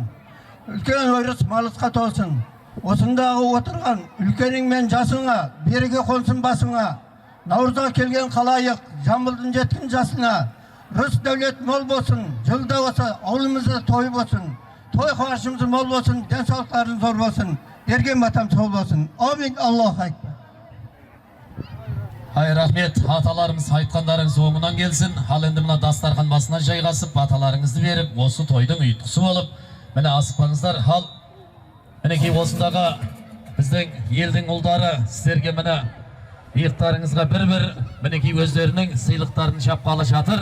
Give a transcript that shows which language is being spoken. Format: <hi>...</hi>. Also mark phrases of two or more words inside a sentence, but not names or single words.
<kk>Үлкен өріс малысқа толсын. Осындағы отырған үлкенің мен жасыңа, береге қонсын басыңа. Наурызға келген қалайық, жамбылдың жеткен жасына. Рыс дәулет мол болсын, жылда осы ауылымызда той болсын. Той қуанышымыз мол болсын, денсаулықтарың зор болсын. Берген батам сол болсын. Амин.</kk> <ar>الله أكبر.</ar> <kk>Ай, рахмет, аталарымыз айтқандарыңыз оңынан келсін. Ал енді мына дастархан басына жайғасып, аталарыңызды беріп, осы тойдың ұйытқысы болып, міне асықпаңыздар. Ал мінекей осындағы біздің елдің ұлдары сіздерге міне иықтарыңызға бір-бір мінекей өздерінің сыйлықтарын шапқалы жатыр.</kk>